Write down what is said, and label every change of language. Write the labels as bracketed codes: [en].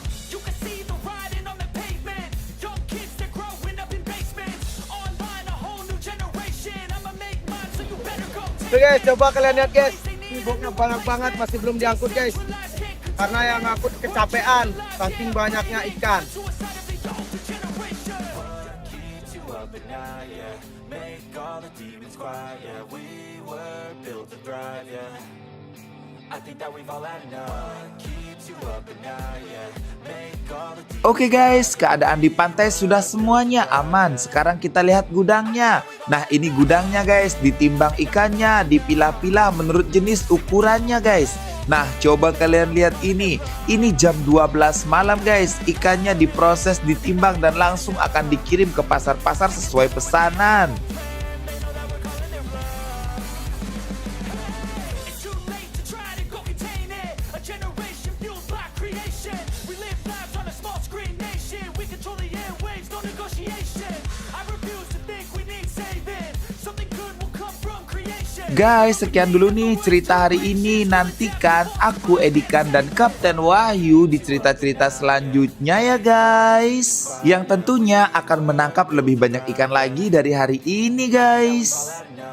[en] You can see the riding on the pavement. Young kids, they're growing up in basements. Online, a whole new generation. I'ma make mine, so you better go take [id] Oke guys, coba kalian lihat guys. Ini boknya banyak banget, masih belum diangkut guys. Karena yang ngangkut kecapean, saking banyaknya ikan. [en] suicide of the older generation. Keeps you up at night, yeah. Make all the demons quiet, yeah. We were built to thrive, yeah. I think that we've all had enough. Keeps you up at night, yeah. Make all the [id] Oke guys, keadaan di pantai sudah semuanya aman. Sekarang kita lihat gudangnya. Nah, ini gudangnya guys. Ditimbang ikannya, dipilah-pilah menurut jenis ukurannya guys. Nah, coba kalian lihat ini. Ini jam 12 malam guys. Ikannya diproses, ditimbang dan langsung akan dikirim ke pasar-pasar sesuai pesanan. [en] It's too late to try to go contain it. A generation fueled by creation. We live lives on a small screen nation. We control the airwaves, no negotiation. I refuse to think we need saving. Something good will come from creation. [id] Guys, sekian dulu nih cerita hari ini. Nantikan aku, Edikan, dan Kapten Wahyu di cerita-cerita selanjutnya ya guys. Yang tentunya akan menangkap lebih banyak ikan lagi dari hari ini guys.